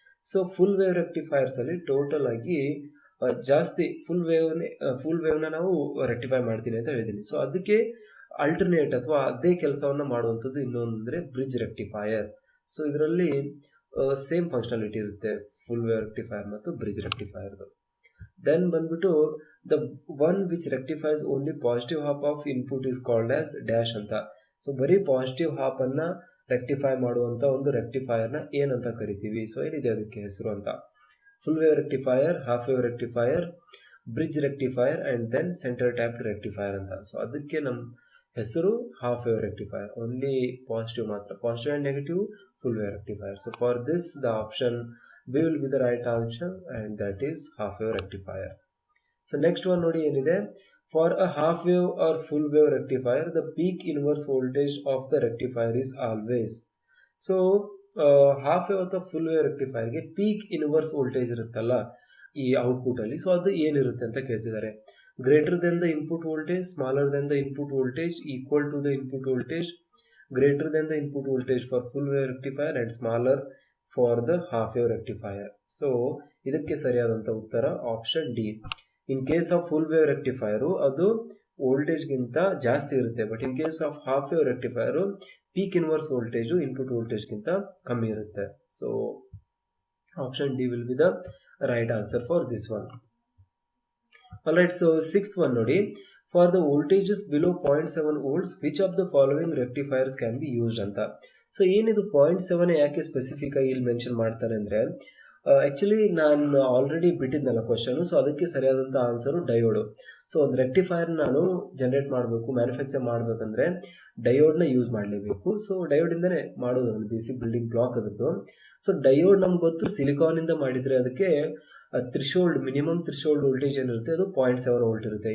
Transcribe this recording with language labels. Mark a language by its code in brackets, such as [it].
[en] So full wave rectifiers [kn] ಅಲ್ಲಿ total ಆಗಿ ಜಾಸ್ತಿ ಫುಲ್ ವೇವ್ನ ನಾವು ರೆಕ್ಟಿಫೈ ಮಾಡ್ತೀನಿ ಅಂತ ಹೇಳಿದ್ದೀನಿ. ಸೊ ಅದಕ್ಕೆ ಅಲ್ಟರ್ನೇಟ್ ಅಥವಾ ಅದೇ ಕೆಲಸವನ್ನು ಮಾಡುವಂಥದ್ದು ಇನ್ನೊಂದು ಅಂದರೆ ಬ್ರಿಡ್ಜ್ ರೆಕ್ಟಿಫೈಯರ್. ಸೊ ಇದರಲ್ಲಿ ಸೇಮ್ ಫಂಕ್ಷನಾಲಿಟಿ ಇರುತ್ತೆ ಫುಲ್ ವೇವ್ ರೆಕ್ಟಿಫೈಯರ್ ಮತ್ತು ಬ್ರಿಡ್ಜ್ ರೆಕ್ಟಿಫೈಯರ್ದು. ದೆನ್ ಬಂದ್ಬಿಟ್ಟು [en] the one which rectifies only positive half of input is called as dash [kn] ಅಂತ. ಸೊ ಬರೀ ಪಾಸಿಟಿವ್ ಹಾಫ್ ಅನ್ನ ರೆಕ್ಟಿಫೈ ಮಾಡುವಂಥ ಒಂದು ರೆಕ್ಟಿಫೈಯರ್ನ ಏನಂತ ಕರಿತೀವಿ. ಸೊ ಏನಿದೆ ಅದಕ್ಕೆ ಹೆಸರು ಅಂತ, full wave rectifier, half wave rectifier, bridge rectifier and then centre tapped rectifier ಅಂತ. ಸೊ ಅದಕ್ಕೆ ನಮ್ಮ ಹೆಸರು half wave rectifier, only positive ಮಾತ್ರ, positive and negative full wave rectifier. [en] So for this the option B will be the right answer and that is half wave rectifier. So next one [kn] ನೋಡಿ ಏನಿದೆ, [en] For a half wave or full wave rectifier the peak inverse voltage of the rectifier is always. [kn] So half wave ಅಥವಾ full wave ರೆಕ್ಟಿಫೈಯರ್ಗೆ peak inverse voltage ಇರುತ್ತಲ್ಲ, ಈ output ಅಲ್ಲಿ. So ಅದು ಏನಿರುತ್ತೆ ಅಂತ ಕೇಳ್ತಿದ್ದಾರೆ. [en] Greater than the input voltage, smaller than the input voltage, equal to the input voltage, greater than the input voltage for full wave rectifier and smaller for the half wave rectifier. [kn] So ಇದಕ್ಕೆ ಸರಿಯಾದಂತ ಉತ್ತರ option D. [en] in case of full wave rectifier [kn] ಅದು voltage ಗಿಂತ ಜಾಸ್ತಿ ಇರುತ್ತೆ, [en] but in case of half wave rectifier [kn] peak inverse voltage input voltage ಗಿಂತ ಕಮ್ಮಿ ಇರುತ್ತೆ. [en] So option D will be the right answer for this one. Alright, so sixth one [kn] ನೋಡಿ. [en] For the voltages below 0.7 volts, which of the following rectifiers can be used [kn] ಅಂತ. So ಏನಿದು 0.7 ಯಾಕೆ specific ಆಗಿ ಇಲ್ಲಿ mention ಮಾಡ್ತಾರೆ ಅಂದರೆ, actually ನಾನು already ಬಿಟ್ಟಿದ್ನಲ್ಲ question, so ಅದಕ್ಕೆ ಸರಿಯಾದಂಥ ಆನ್ಸರು ಡಯೋಡು. ಸೊ ಒಂದು ರೆಕ್ಟಿಫೈರ್ ನಾನು ಜನರೇಟ್ ಮಾಡಬೇಕು, ಮ್ಯಾನುಫ್ಯಾಕ್ಚರ್ ಮಾಡಬೇಕಂದ್ರೆ ಡಯೋಡ್ನ ಯೂಸ್ ಮಾಡಲೇಬೇಕು. ಸೊ ಡಯೋಡಿಂದನೇ ಮಾಡೋದು, ಅದು basic building block ಅದದ್ದು. So diode ನಮ್ಗೆ ಗೊತ್ತು ಸಿಲಿಕಾನಿಂದ ಮಾಡಿದರೆ ಅದಕ್ಕೆ ಥ್ರಿಶೋಲ್ಡ್, ಮಿನಿಮಮ್ ಥ್ರಿಶೋಲ್ಡ್ ವೋಲ್ಟೇಜ್ ಏನಿರುತ್ತೆ ಅದು 0.7 ವೋಲ್ಟ್ ಇರುತ್ತೆ.